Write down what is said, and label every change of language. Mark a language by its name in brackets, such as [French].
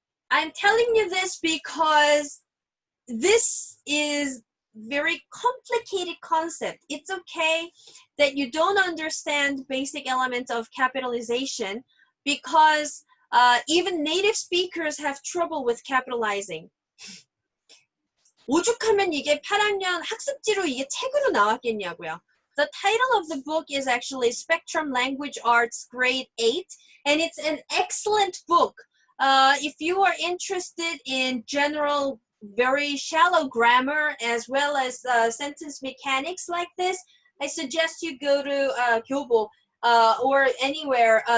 [English] I'm telling you this because this is very complicated concept. It's okay that you don't understand basic elements of capitalization because even native speakers have trouble with capitalizing. [Korean] 오죽하면 이게 8학년 학습지로 이게 책으로 나왔겠냐고요. [English] The title of the book is actually Spectrum Language Arts Grade 8, and it's an excellent book. If you are interested in general, very shallow grammar as well as sentence mechanics like this, I suggest you go to 교보 or anywhere.